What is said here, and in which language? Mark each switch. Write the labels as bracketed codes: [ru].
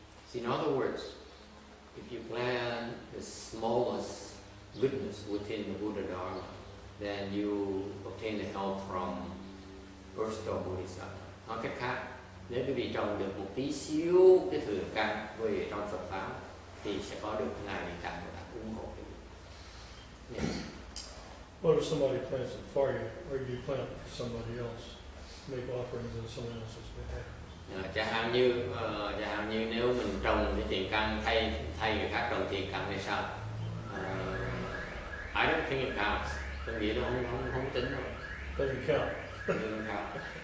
[en] So in other words, if you plant the smallest goodness within the Buddha Dharma, then you obtain the help from Earth Store Bodhisattva. [vi] Nói cách khác, nếu quý vị trồng được một tí xíu cái thừa căn về trong Phật pháp thì sẽ có được ngài Địa Tạng Bồ Tát ủng hộ. [en] Yeah. What if somebody plants it for you, or you plant it for somebody else, make offerings on someone else's behalf? [vi] Chẳng hạn như nếu mình trồng cái thiện căn thay người khác trồng thiện căn thì sao? [en] I don't think it counts. [vi] Tôi nghĩ nó không tính đâu. [en] Doesn't count. Doesn't count.